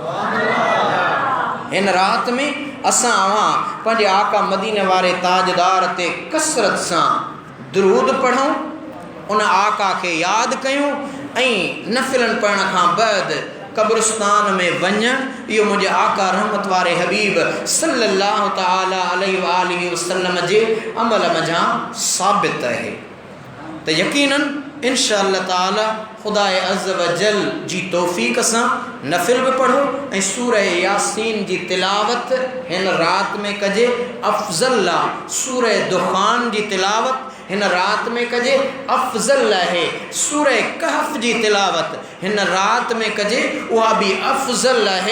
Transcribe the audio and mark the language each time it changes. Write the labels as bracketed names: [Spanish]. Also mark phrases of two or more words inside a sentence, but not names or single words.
[Sindhi] हिन रात में असां पंहिंजे आका मदीने वारे ताजदार ते कसरत सां दुरूद पढ़ूं, उन आका खे यादि कयूं ऐं नफिलनि पढ़ण खां बाद कब्रिस्तान में वञण। इहो मुंहिंजे आका रहमत वारे हबीब [Arabic] صلى الله تعالى عليه وآله وسلم [Sindhi] जे अमल मज़ा साबित आहे। त यकीनन इंशाअल्लाह ताला खुदाए [Arabic] عز وجل [Sindhi] जी तौफ़ीक़ सां नफिल बि पढ़ो ऐं सूरह यासीन जी तिलावत हिन रात में कजे। अफ़ज़ल आहे सूरह दुखान जी तिलावत हिन रात में कजे, अफ़ज़ल आहे सूरह कहफ़ जी तिलावत हिन रात में कजे, उहा बि अफ़ज़ल आहे।